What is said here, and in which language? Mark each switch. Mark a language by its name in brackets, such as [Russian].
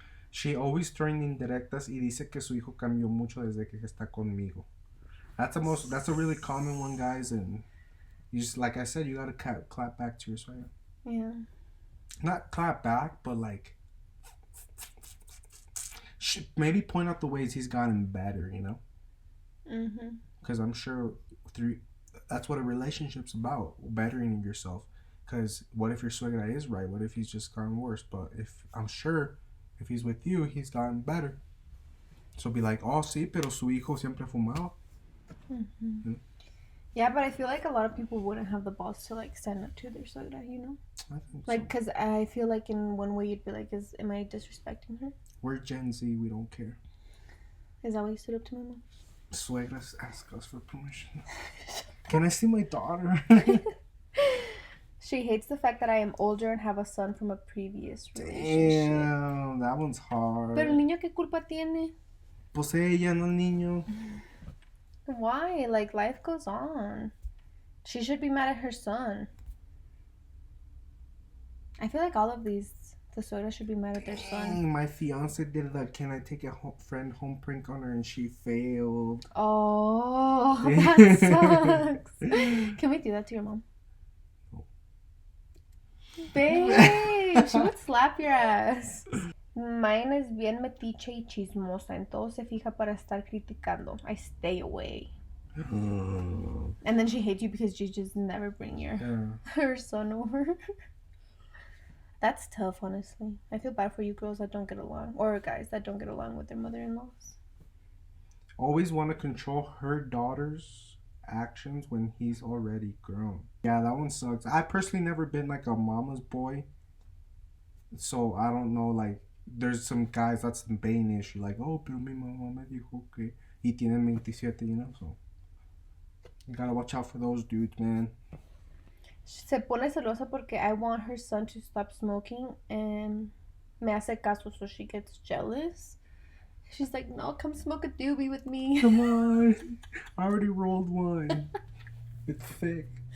[English] She always throwing [Spanish] indirectas y dice que su hijo cambió mucho desde que está conmigo. [English] That's a really common one, guys, and you just, like I said, you gotta clap back to your suegra. Yeah. Not clap back, but like maybe point out the ways he's gotten better, you know? Mhm. Because I'm sure that's what a relationship's about, bettering yourself. Because what if your suegra is right? What if he's just gotten worse? But I'm sure if he's with you, he's gotten better. So be like, [Spanish] oh, sí, pero su hijo siempre fumaba. [English] Mm-hmm. Yeah, but I feel like a lot of people wouldn't have the balls to like stand up to their suegra, you know? I think like, because I feel like in one way you'd be like, am I disrespecting her? We're Gen Z, we don't care. Is that why you stood up to my mom? Suegras ask us for permission. Can I see my daughter? She hates the fact that I am older and have a son from a previous relationship. Damn, that one's hard. [Spanish] Pero el niño, ¿qué culpa tiene? Pues ella, no el niño. [English] Why? Like, life goes on. She should be mad at her son. I feel like all of these, the soda should be mad at their son. Dang, my fiance did the can I take a friend home prank on her and she failed. Oh, that sucks. Can we do that to your mom? No. Babe, she would slap your ass. [Spanish] Mine es bien metiche y chismosa, en todo se fija para estar criticando. [English] I stay away. And then she hates you because you just never bring her son over. That's tough, honestly. I feel bad for you girls that don't get along, or guys that don't get along with their mother-in-laws. Always want to control her daughter's actions when he's already grown. Yeah, that one sucks. I personally never been like a mama's boy, so I don't know. Like, there's some guys that's the main issue. Like, oh, [Spanish] pero mi mamá me dijo que y tienen 27, [English] you know. So you gotta watch out for those dudes, man. [Spanish] Se pone celosa porque [English] I want her son to stop smoking and [Spanish] me hace caso, [English] so she gets jealous. She's like, no, come smoke a doobie with me. Come on. I already rolled one. It's thick.